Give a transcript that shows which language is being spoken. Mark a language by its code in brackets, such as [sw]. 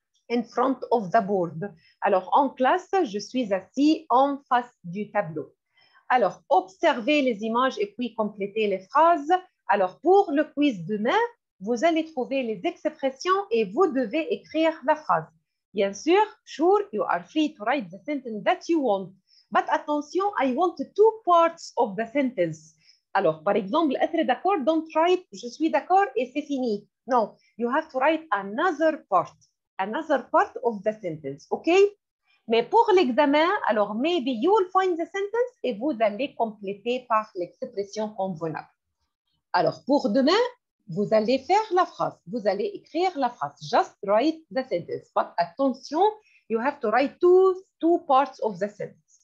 [en] In front of the board. [fr] Alors, en classe, je suis assis en face du tableau. Alors, observez les images et puis complétez les phrases. Alors, pour le quiz demain, vous allez trouver les expressions et vous devez écrire la phrase. Bien sûr, [en] sure, you are free to write the sentence that you want. But attention, I want two parts of the sentence. [fr] Alors, par exemple, être d'accord, [en] don't write [fr] je suis d'accord et c'est fini. [en] No, you have to write another part of the sentence, OK? [fr] Mais pour l'examen, alors [en] maybe you will find the sentence [fr] et vous allez compléter par l'expression convenable. Alors, pour demain, vous allez faire la phrase. Vous allez écrire la phrase. [en] Just write the sentence. But attention, you have to write two parts of the sentence.